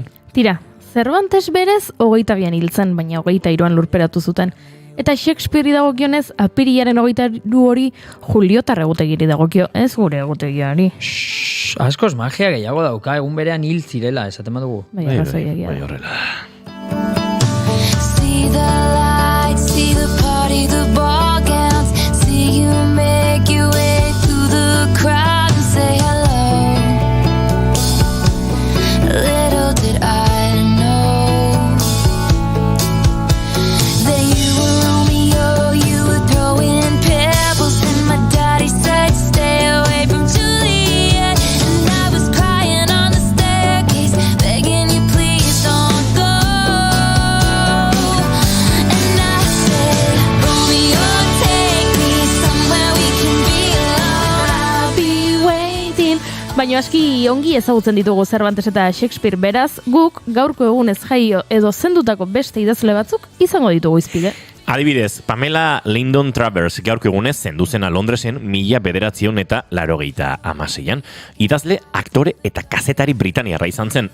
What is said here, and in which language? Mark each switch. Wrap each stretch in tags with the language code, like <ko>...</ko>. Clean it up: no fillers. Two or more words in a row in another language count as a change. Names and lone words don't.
<eu>Tira, Cervantes berez 22an hiltzen, baina 23an lurperatu zuten. Eta Shakespeare dagokionez, apirilaren 23 hori Juliotar egutegiri dagokio, ez gure egutegiari. Askoz magia gehiago dauka, egun berean hil zirela, esaten badugu. Bai horrela.</eu> <en>See the lights, see the party, the ball gowns, see you make your way through the crowd and say hello. Little did I know that you were Romeo, you were throwing pebbles, and my daddy said stay away from Juliet, and I was crying on the staircase, begging you please don't go. And I said, Romeo, take me somewhere we can be alone. I'll be waiting.</en> <eu>Baina aski ongi ezagutzen ditugu Cervantes eta Shakespeare, beraz, guk gaurko egunez jaio edo zendutako beste idazle batzuk izango ditugu izpide. Adibidez, Pamela Lyndon Travers gaurko egunez zenduzena Londresen 1986an. Idazle, aktore eta kazetari britaniarra izan zen.</eu>